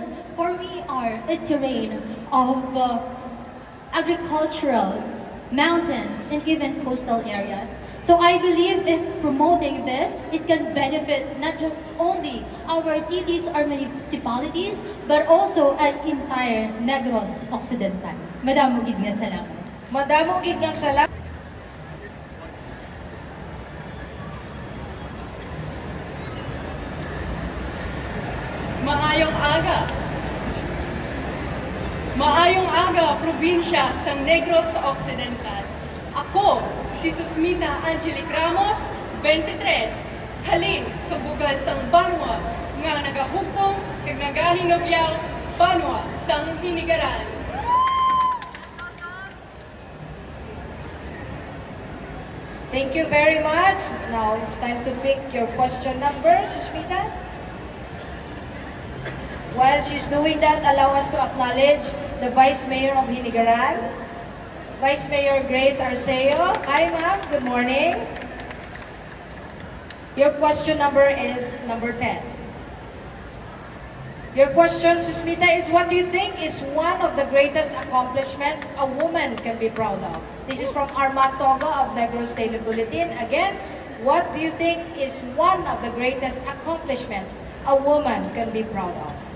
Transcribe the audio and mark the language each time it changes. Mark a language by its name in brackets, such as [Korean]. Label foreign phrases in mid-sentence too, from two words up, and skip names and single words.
[English] For me, are a terrain of agricultural, mountains, and even coastal areas. So I believe in promoting this, it can benefit not just only our cities or municipalities, but also an entire Negros Occidental. [Hiligaynon] Madamo gid nga salamat. Madamo gid nga salamat. Maayong aga! Maayong aga, probinsya sa Negros Occidental. Ako, si Susmita Angelic Ramos, 23, halin kagbugal sang Banwa, nga nagahupong kag nagahinugyaw Banwa sang Hinigaran. [English] Thank you very much. Now it's time to pick your question number, Susmita. While she's doing that, allow us to acknowledge the Vice Mayor of Hinigaran, Vice Mayor Grace Arceo. Hi ma'am, good morning. Your question number is number 10. Your question, Susmita, is what do you think is one of the greatest accomplishments a woman can be proud of? This is from Armand Toga of Negros Daily Bulletin. Again, what do you think is one of the greatest accomplishments a woman can be proud of?